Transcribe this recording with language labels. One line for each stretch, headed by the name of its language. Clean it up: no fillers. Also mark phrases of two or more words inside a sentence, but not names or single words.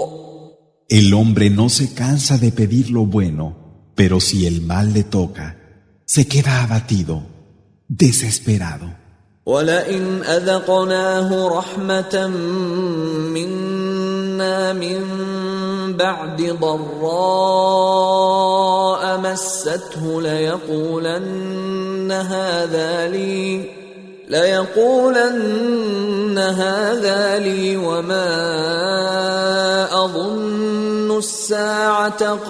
Spanish: El hombre no se cansa de pedir lo bueno, pero si el mal le toca, se queda abatido, desesperado.
Arabic: ولئن أذقناه رحمة منا من بعد ضراء مسته ليقولن هذا لي وما أظن الساعة